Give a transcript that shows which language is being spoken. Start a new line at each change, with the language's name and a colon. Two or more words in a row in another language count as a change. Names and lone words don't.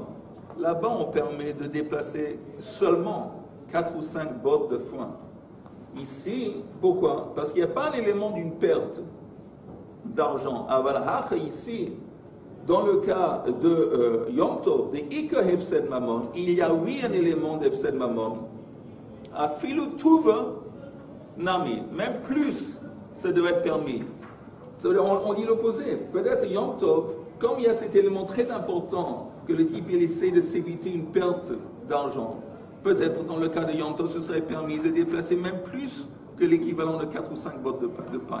French: Là-bas, on permet de déplacer seulement 4 ou 5 bottes de foin. Ici, pourquoi? Parce qu'il n'y a pas l'élément d'une perte d'argent. Aval ici, dans le cas de
Hebrew: יום טוב,
French: de
Aramaic: איכא הפסד ממון,
French: il y a oui un élément d'
Hebrew: הפסד ממון.
Aramaic: אפילו טובא נמי,
French: même plus, ça doit être permis. Ça veut dire, on dit l'opposé. Peut-être
Hebrew: יום טוב,
French: comme il y a cet élément très important que le type il essaie de s'éviter une perte d'argent, peut-être dans le cas de
Hebrew: יום טוב,
French: ce serait permis de déplacer même plus que l'équivalent de 4 ou 5 bottes de paille.